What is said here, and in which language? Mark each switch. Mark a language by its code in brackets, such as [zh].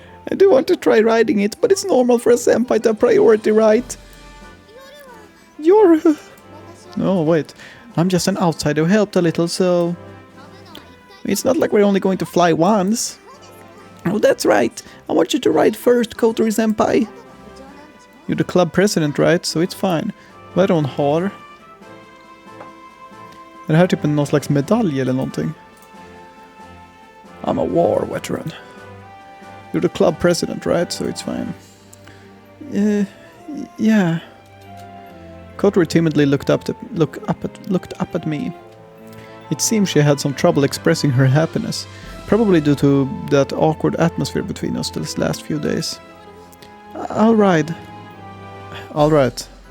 [en] I do want to try riding it, but it's normal for a senpai to have priority, right? You're... No, wait. I'm just an outsider who helped a little, so... It's not like we're only going to fly once. Oh, that's right. I want you to ride first, Kotori-senpai. You're the club president, right? So it's fine. [sv] Vad är det hon har? Är det här typ någon slags medalj eller någonting? [en] I'm a war veteran. You're the club president, right? So it's fine. Yeah. Kotori timidly looked up at me. It seemed she had some trouble expressing her happiness, probably due to that awkward atmosphere between us these last few days. I'll ride. All right.